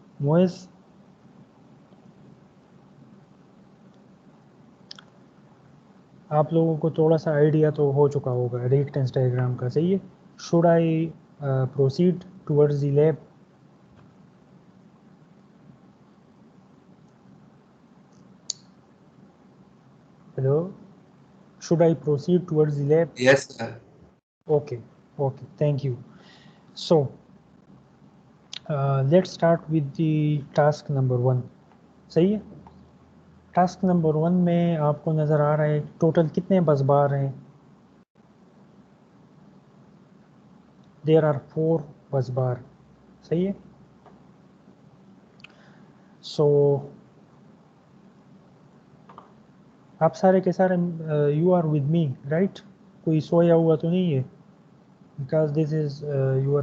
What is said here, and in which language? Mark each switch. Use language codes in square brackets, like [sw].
[ur] موئز, آپ لوگوں کو تھوڑا سا آئیڈیا تو ہو چکا ہوگا ریئیکٹنس ڈائیگرام کا, صحیح ہے. [en] Should I proceed towards the lab? Hello, should I proceed towards the lab? Yes, sir. Okay, thank you. So let's start with the task number 1. [ur] صحیح ہے. ٹاسک نمبر 1 میں آپ کو نظر آ رہا ہے ٹوٹل کتنے بس بار ہیں. [en] there are 4 bus bar, [ur] صحیح ہے. سو آپ سارے کے سارے [en] you are with me right, [ur] کوئی سویا ہوا تو نہیں ہے, [en] because this is your